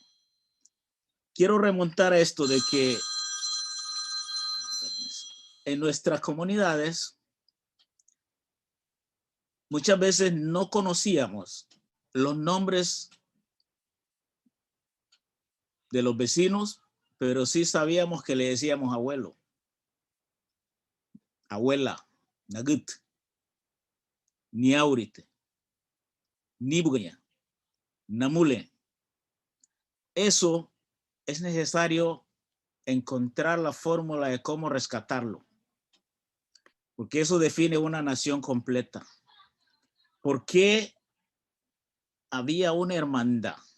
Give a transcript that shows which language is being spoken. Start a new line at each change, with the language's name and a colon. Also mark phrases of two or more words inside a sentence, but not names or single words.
Spanish: Quiero remontar a esto de que en nuestras comunidades muchas veces no conocíamos los nombres de los vecinos, pero sí sabíamos que le decíamos abuelo, abuela,
Garifuna: nagut, niaurite, nibugña, namule.
Spanish: Eso es necesario encontrar la fórmula de cómo rescatarlo, porque eso define una nación completa. ¿Por qué había una hermandad?